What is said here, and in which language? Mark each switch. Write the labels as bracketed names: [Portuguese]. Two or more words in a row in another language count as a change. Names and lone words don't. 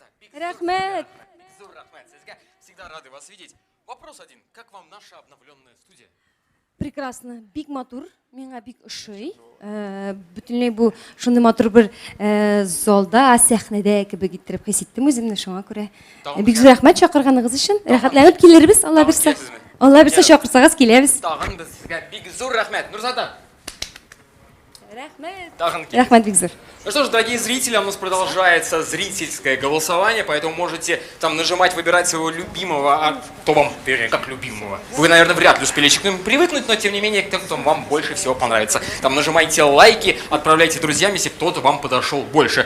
[Tatar] Рахмет. Бигзур рахмет. [Russian] Всегда рады вас видеть. Вопрос один. Как вам наша обновленная студия? Прекрасно. [Tatar] Бик матур. Миңа бик ошый. Бөтенләй бу шундый матур бер залда, сәхнәдә кебек иттереп хис иттем үземне, шуңа күрә. Бик зур рәхмәт чакырганыгыз өчен. Рәхәтләнеп килербез, Алла бирсә. Алла бирсә чакырсагыз киләбез. Тагын без сезгә бик зур рәхмәт. Нурзада. Рәхмәт. Рәхмәт бик зур. [Russian] Ну что ж, дорогие зрители, у нас продолжается зрительское голосование, поэтому можете там нажимать, выбирать своего любимого, а кто вам, вернее, как любимого. Вы, наверное, вряд ли успели к нему привыкнуть, но тем не менее, кто вам больше всего понравится. Там нажимайте лайки, отправляйте друзьям, если кто-то вам подошел больше.